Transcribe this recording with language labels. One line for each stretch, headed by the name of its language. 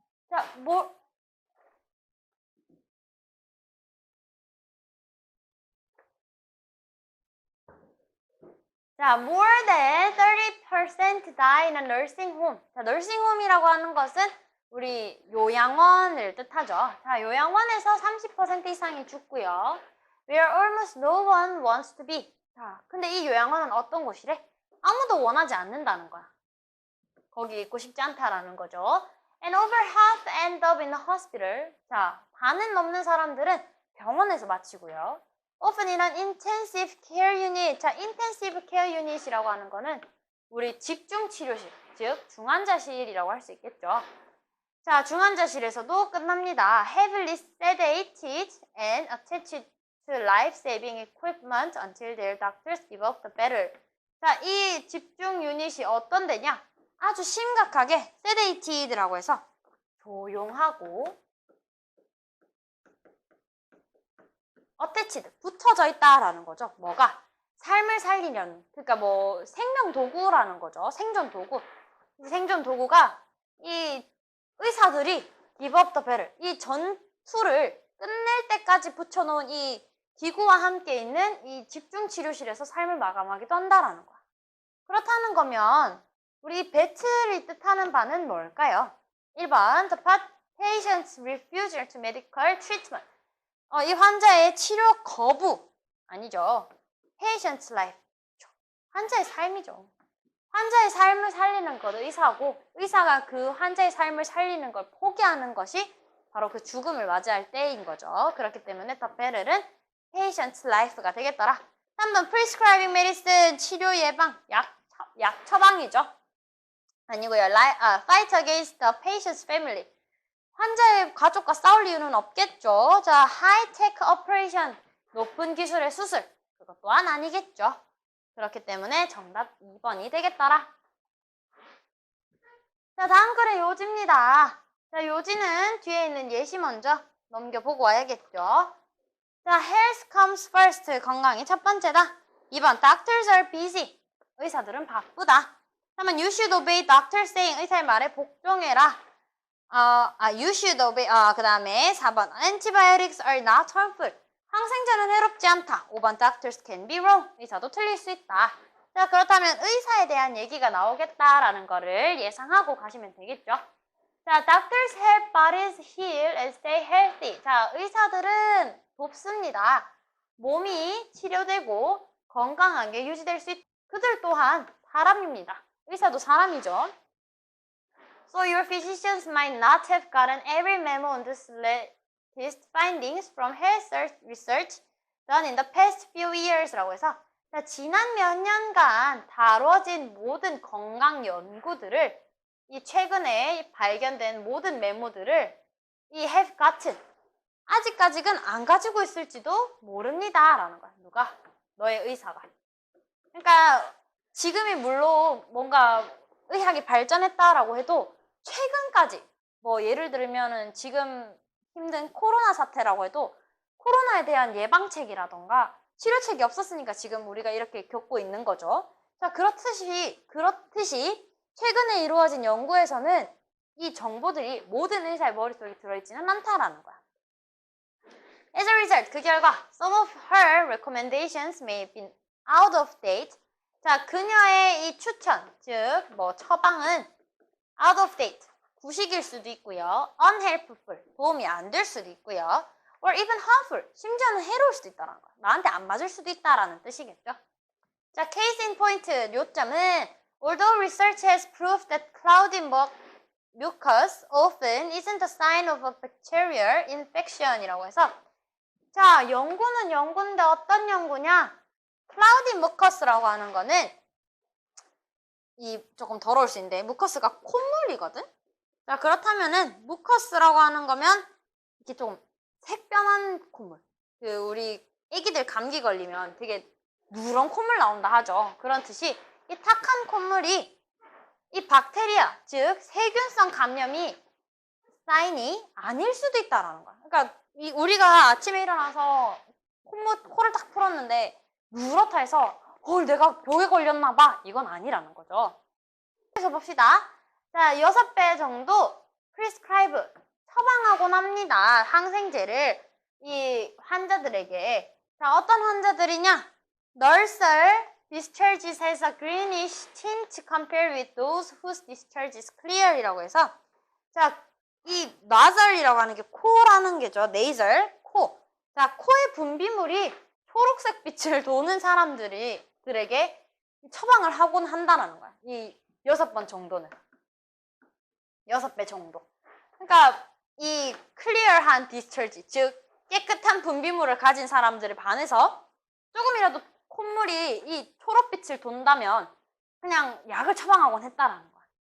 Korean: 자, 자,
English: more than 30% die in a nursing home.
Korean: 자, nursing home이라고 하는 것은 우리 요양원을 뜻하죠. 자, 요양원에서 30% 이상이 죽고요.
English: Where almost no one wants to be.
Korean: 자, 근데 이 요양원은 어떤 곳이래? 아무도 원하지 않는다는 거야. 거기 있고 싶지 않다라는 거죠.
English: And over half end up in the hospital.
Korean: 자, 반은 넘는 사람들은 병원에서 마치고요.
English: Often in an intensive care unit.
Korean: 자, intensive care unit이라고 하는 거는 우리 집중치료실, 즉 중환자실이라고 할 수 있겠죠. 자, 중환자실에서도 끝납니다.
English: Heavily sedated and attached to life-saving equipment until their doctors give up the battle.
Korean: 자, 이 집중 유닛이 어떤 데냐? 아주 심각하게 sedated라고 해서 조용하고 attached, 붙어져 있다라는 거죠. 뭐가? 삶을 살리려는, 그러니까 뭐 생명 도구라는 거죠. 생존 도구. 이 생존 도구가 이 의사들이
English: give up the battle,
Korean: 이 전투를 끝낼 때까지 붙여놓은 이 기구와 함께 있는 이 집중치료실에서 삶을 마감하기도 한다라는 거야. 그렇다는 거면 우리 배틀이 뜻하는 바는 뭘까요?
English: 1번, the patient's refusal to medical treatment.
Korean: 이 환자의 치료 거부. 아니죠.
English: patient's life.
Korean: 환자의 삶이죠. 환자의 삶을 살리는 것 의사고, 의사가 그 환자의 삶을 살리는 걸 포기하는 것이 바로 그 죽음을 맞이할 때인 거죠. 그렇기 때문에 더 베를은
English: patient's life
Korean: 가 되겠더라. 3번
English: prescribing medicine,
Korean: 치료 예방, 약 처방이죠. 아니고요.
English: fight against the patient's family.
Korean: 환자의 가족과 싸울 이유는 없겠죠. 자,
English: high-tech operation,
Korean: 높은 기술의 수술. 그것 또한 아니겠죠. 그렇기 때문에 정답 2번이 되겠더라. 자, 다음 글의 요지입니다. 자, 요지는 뒤에 있는 예시 먼저 넘겨보고 와야겠죠.
English: 자, health comes first.
Korean: 건강이 첫 번째다.
English: 2번, doctors are busy.
Korean: 의사들은 바쁘다.
English: 3번, you should obey doctor saying.
Korean: 의사의 말에 복종해라.
English: you should obey.
Korean: 그 다음에 4번,
English: antibiotics are not harmful.
Korean: 항생제는 해롭지 않다. 5번,
English: doctors can be wrong.
Korean: 의사도 틀릴 수 있다. 자, 그렇다면 의사에 대한 얘기가 나오겠다라는 거를 예상하고 가시면 되겠죠.
English: 자, doctors help bodies heal and stay healthy.
Korean: 자, 의사들은 돕습니다. 몸이 치료되고 건강하게 유지될 수 있다. 그들 또한 사람입니다. 의사도 사람이죠.
English: So your physicians might not have gotten every memo on this latest findings from health research done in the past few years
Korean: 라고 해서 자, 지난 몇 년간 다뤄진 모든 건강 연구들을 이 최근에 발견된 모든 메모들을 이 have gotten 아직까지는 안 가지고 있을지도 모릅니다 라는 거야. 누가? 너의 의사가. 그러니까 지금이 물론 뭔가 의학이 발전했다라고 해도 최근까지 뭐 예를 들면은 지금 힘든 코로나 사태라고 해도 코로나에 대한 예방책이라던가 치료책이 없었으니까 지금 우리가 이렇게 겪고 있는 거죠. 자, 그렇듯이 최근에 이루어진 연구에서는 이 정보들이 모든 의사의 머릿속에 들어있지는 않다라는 거야.
English: As a result,
Korean: 그 결과
English: some of her recommendations may have been out of date.
Korean: 자, 그녀의 이 추천, 즉 뭐 처방은
English: out of date,
Korean: 구식일 수도 있고요. unhelpful, 도움이 안 될 수도 있고요.
English: or even harmful.
Korean: 심지어는 해로울 수도 있다는 거야. 나한테 안 맞을 수도 있다라는 뜻이겠죠.
English: 자, case in point 요점은 although research has proved that cloudy mucus often isn't a sign of a bacterial infection
Korean: 이라고 해서 자, 연구는 연구인데 어떤 연구냐? cloudy mucus라고 하는 거는 이 조금 더러울 수 있는데 무커스가 콧물이거든? 자, 그렇다면은 무커스라고 하는 거면 이렇게 좀 색변한 콧물. 우리 애기들 감기 걸리면 되게 누런 콧물 나온다 하죠. 그런 뜻이 이 탁한 콧물이 이 박테리아, 즉 세균성 감염이 사인이 아닐 수도 있다라는 거야. 그러니까 우리가 아침에 일어나서 코를 딱 풀었는데 누렇다 해서 내가 벽에 걸렸나 봐. 이건 아니라는 거죠. 그래서 봅시다. 자, 6배 정도 prescribe, 처방하곤 합니다. 항생제를 이 환자들에게. 자, 어떤 환자들이냐?
English: Nasal discharges has a greenish tint compared with those whose discharge is clear
Korean: 이라고 해서 자, 이 nasal이라고 하는 게 코라는 게죠. nasal, 코. 자, 코의 분비물이 초록색 빛을 도는 사람들에게 처방을 하곤 한다는 거야. 이 6번 정도는. 6배 정도. 그러니까 이 클리어한 디스처지, 즉 깨끗한 분비물을 가진 사람들에 반해서 조금이라도 콧물이 이 초록빛을 돈다면 그냥 약을 처방하곤 했다라는 거야.